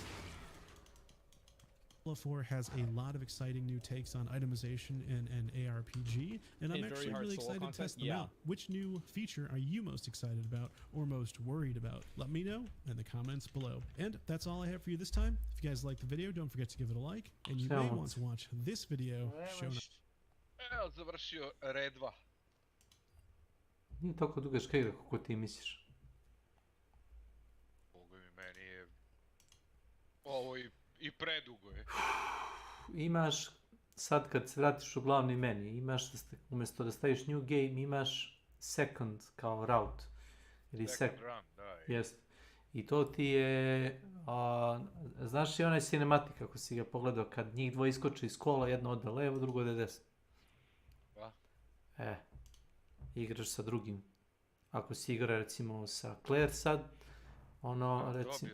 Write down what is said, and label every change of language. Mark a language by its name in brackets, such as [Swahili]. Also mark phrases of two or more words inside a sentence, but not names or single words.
[English] Diablo 4 has a lot of exciting new takes on itemization and ARPG, and I'm actually really excited to test them out. Which new feature are you most excited about or most worried about? Let me know in the comments below. And that's all I have for you this time. If you guys liked the video, don't forget to give it a like, and you may want to watch this video shown up. [Serbian] Evo, završio red 2. Nije toliko dugačka igra kako ti misliš. Boga mi, meni je ovo i predugo je. Imaš, sad kad se vratiš u glavni meni, imaš, umjesto da staviš [English] new game, [Serbian] imaš second kao route. Ili second run, da. Jest. I to ti je, znaš i onaj cinematik ako si ga pogledao, kad njih dvoje iskoče iz kola, jedno ode levo, drugo ode desno. Pa? Igraš sa drugim. Ako si igra recimo sa Claire sad, ono recimo...